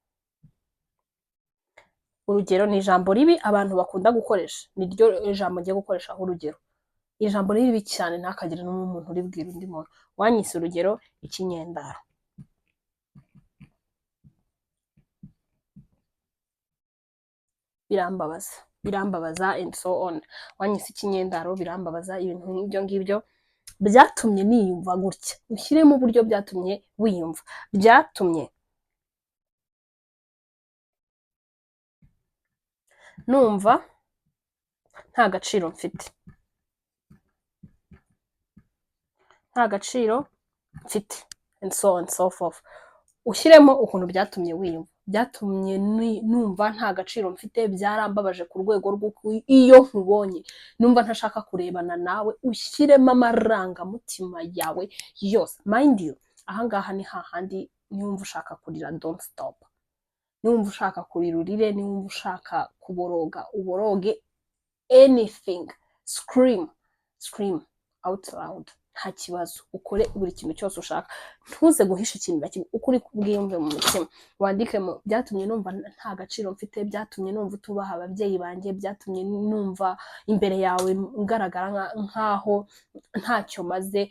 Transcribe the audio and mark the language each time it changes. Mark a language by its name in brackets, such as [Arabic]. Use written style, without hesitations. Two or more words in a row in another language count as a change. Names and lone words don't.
[Kinyarwanda] Urugero ni ijambo ribi abantu bakunda gukoresha, niryo ijambo ngiye gukoresha aho urugero. Ijambo ribi cyane ntakagire n'umuntu uribwira undi muntu. Wanyise urugero ikinyendaro. [English] birambabaza and so on. [Kinyarwanda] Wanyise ikinyendaro birambabaza, ibintu nk'ibyo ngibyo byatumye niyumva gutya. Ushyiremo uburyo byatumye wiyumva, byatumye numva nta gaciro mfite, [English] and so on and so forth. [Kinyarwanda] Ushyiremo ukuntu byatumye wiyumva, byatumye numva nta gaciro mfite, byarambabaje ku rwego rw'uko iyo nkubonye numva ntashaka kurebana nawe. Ushyiremo amarangamutima yawe yose. [English] Mind you, [Kinyarwanda] ahangaha ni hahandi niwumva ushaka kurira, [English] don't stop. [Kinyarwanda] Niwumva ushaka kurira urire, niwumva ushaka kuboroga uboroge, [English] anything, scream out loud, [Kinyarwanda] nta kibazo. Ukore buri kintu cyose ushaka, ntuze guhisha ikintu na kimwe, ukuri kubwiyumve mu mutima. Wandikemo byatumye numva nta gaciro mfite, byatumye numva utubaha ababyeyi banjye, byatumye numva imbere yawe ngaragara nkaho ntacyo maze.